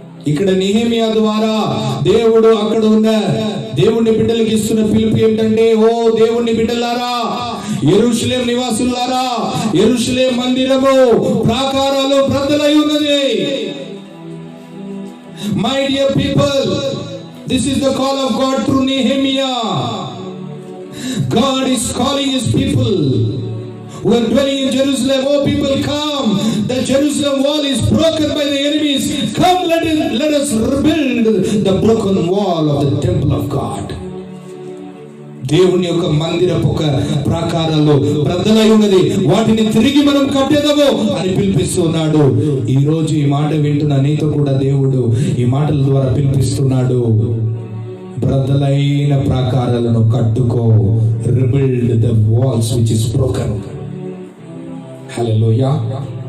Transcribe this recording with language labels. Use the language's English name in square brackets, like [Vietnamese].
[Telugu] ఇక్కడ నెహెమ్యా ద్వారా దేవుడు అక్కడ ఉన్న దేవుని బిడ్డలకు ఇస్తున్న పిలుపు ఏంటంటే, ఓ దేవుని బిడ్డలారా, యెరూషలేం నివాసులారా, యెరూషలేం మందిరము ప్రాకారాలు బ్రద్దలై ఉన్నది. [English] My dear people, this is the call of God through Nehemiah. God is calling His people who are dwelling in Jerusalem. Oh people, come. The Jerusalem wall is broken by the enemies. Come, let us rebuild the broken wall of the temple of God. [Telugu] దేవుని యొక్క మందిరపు ఒక ప్రాకారాలు బ్రద్దలై ఉన్నది, వాటిని తిరిగి మనం కట్టేదము అని పిలిపిస్తున్నాడు. ఈ రోజు ఈ మాట వింటున్న నీతో కూడా దేవుడు ఈ మాటల ద్వారా పిలిపిస్తున్నాడు. బ్రద్దలైన ప్రాకారాలను కట్టుకో. [English] Rebuild the walls which is broken. Hallelujah.